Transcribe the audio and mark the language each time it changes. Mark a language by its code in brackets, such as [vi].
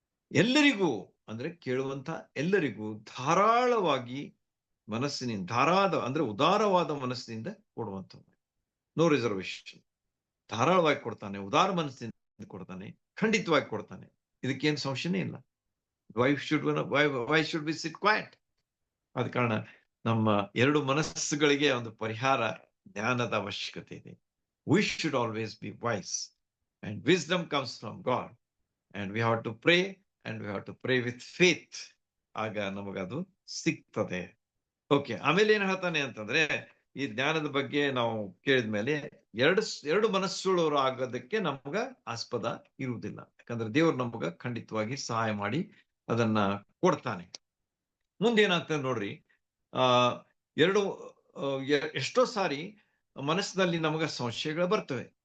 [kn] ಎಲ್ಲರಿಗೂ ಅಂದ್ರೆ ಕೇಳುವಂತ ಎಲ್ಲರಿಗೂ ಧಾರಾಳವಾಗಿ ಮನಸ್ಸಿನಿಂದ, ಅಂದ್ರೆ ಉದಾರವಾದ ಮನಸ್ಸಿನಿಂದ ಕೊಡುವಂಥದ್ದು. [en] No reservation. [kn] ಧಾರಾಳವಾಗಿ ಕೊಡ್ತಾನೆ, ಉದಾರ ಮನಸ್ಸಿನಿಂದ ಕೊಡ್ತಾನೆ, ಖಂಡಿತವಾಗಿ ಕೊಡ್ತಾನೆ. ಇದಕ್ಕೇನು ಸಂಶಯನೇ ಇಲ್ಲ. [en] Why should we sit quiet? [kn] ಆದ ಕಾರಣ ನಮ್ಮ 2 ಮನಸ್ಸುಗಳಿಗೆ ಒಂದು ಪರಿಹಾರ, ಜ್ಞಾನದ ಅವಶ್ಯಕತೆ ಇದೆ. [en] We should always be wise, and wisdom comes from God, and we have to pray, and we have to pray with faith. [kn] ಆಗ ನಮಗದು ಸಿಗ್ತದೆ. ಓಕೆ, ಆಮೇಲೆ ಏನ್ ಹೇಳ್ತಾನೆ ಅಂತಂದ್ರೆ, ಈ ಜ್ಞಾನದ ಬಗ್ಗೆ ನಾವು ಕೇಳಿದ್ಮೇಲೆ ಎರಡು ಮನಸ್ಸುಳ್ಳವರು ಆಗೋದಕ್ಕೆ ನಮ್ಗ ಆಸ್ಪದ ಇರುವುದಿಲ್ಲ. ಯಾಕಂದ್ರೆ ದೇವ್ರು ನಮಗ ಖಂಡಿತವಾಗಿ ಸಹಾಯ ಮಾಡಿ ಅದನ್ನ ಕೊಡ್ತಾನೆ. ಮುಂದೇನಾಗ್ತದೆ ನೋಡ್ರಿ, ಆ ಎರಡು ಎಷ್ಟೋ ಸಾರಿ ಮನಸ್ಸಿನಲ್ಲಿ ನಮಗ ಸಂಶಯಗಳು ಬರ್ತವೆ.